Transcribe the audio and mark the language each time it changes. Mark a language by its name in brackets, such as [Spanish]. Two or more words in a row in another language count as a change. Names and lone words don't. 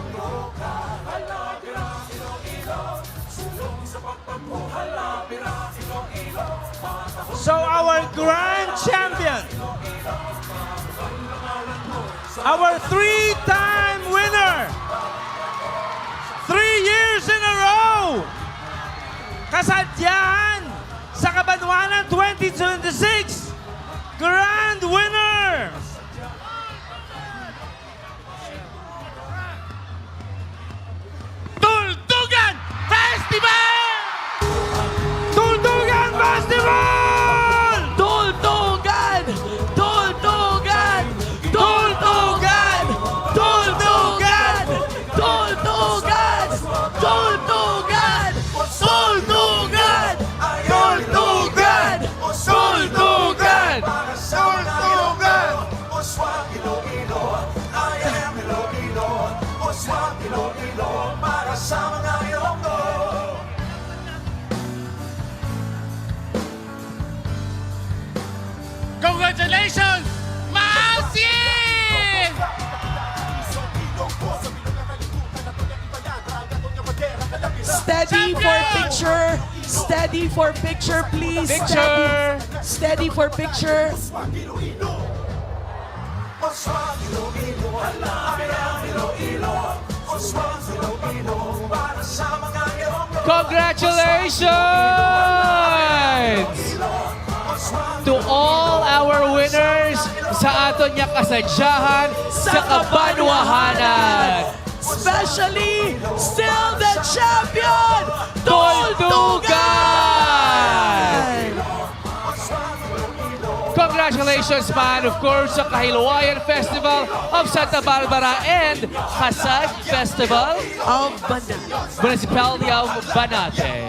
[English] So our grand champion, our three-time winner, 3 years in a row, [Hiligaynon] kasadyahan sa Kabanwanan 2026, [English] grand winner, Tultugan Festival! Tultugan Festival! Tultugan! Tultugan! Tultugan! Tultugan! Tultugan! Tultugan! Tultugan! Tultugan! Tultugan! Tultugan! [Hiligaynon] Oswag Iloilo, [English] I am Iloilo. [Hiligaynon] Oswag Iloilo, para sa mga Ilonggo. [English] Congratulations, Mausi! Steady for picture. Steady for picture, please. Picture. Steady for picture. [Hiligaynon] Oswag Iloilo, [English] I am Iloilo. [Hiligaynon] Oswag Iloilo, para sa mga Ilonggo. [English] Congratulations to all our winners [Hiligaynon] sa aton nga kasadyahan sa Kabanwahanan. [English] Especially still the champion, Tultugan! Congratulations, man, of course, sa Kahilawayan Festival of Santa Barbara and Hasag Festival of Banate. Municipality of Banate.